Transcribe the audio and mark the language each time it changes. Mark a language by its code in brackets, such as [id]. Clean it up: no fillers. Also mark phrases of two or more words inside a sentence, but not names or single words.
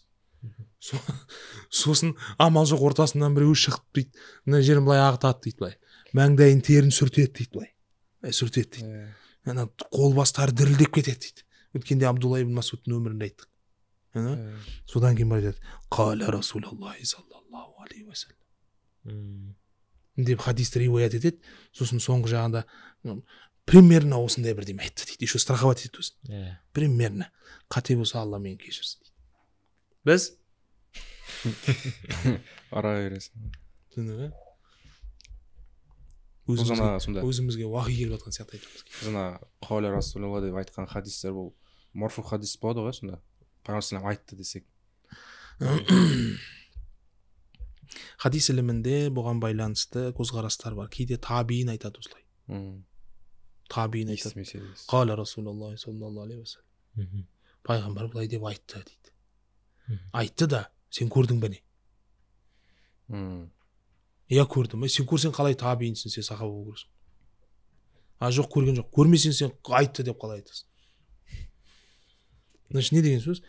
[kk] Сосын амал жоқ ортасынан біреу шығып дейді. Мына жерін былай ағытады дейді былай. Маңдайын терін сүртеді дейді былай. Сүртеді дейді. Ана қол бастары дірілдеп кетеді дейді. Өткенде Абдулла ибн Масудтың өмірінде айттық. Содан кейін бар деді. [ar] قال رسول الله صلى الله عليه وسلم. [kk] Деп хадисті риуаят етеді. Сосын соңғы жағында примерно осындай бірдеме айтты дейді. [ru] Еще страховать [kk] етеді өзін. Примерно. Қате болса Алла мені кешірсін дейді. Біз ара бересің. Түсіндің бе? Өзімізге уахи келіп жатқан сияқты айтамыз. Жаңа [ar] قول رسول الله [kk] деп айтқан хадистер бұл марфу хадис болады ғой сонда. Пайғамбар айтты десек. Хадис ілімінде бұған байланысты көзқарастар бар. Кейде табиин айтады осылай. Табиин айтады. [ar] قول رسول الله صلى الله عليه وسلم. [kk] Пайғамбар былай деп айтты дейді. Айтты да, сен көрдің бе не? Я көрдім. Сен көрсең қалай табиинсің, сен сахаба көрсің. Жоқ, көрген жоқ. Көрмесең сен айтты деп қалай айтасың. Значит, не деген сөз?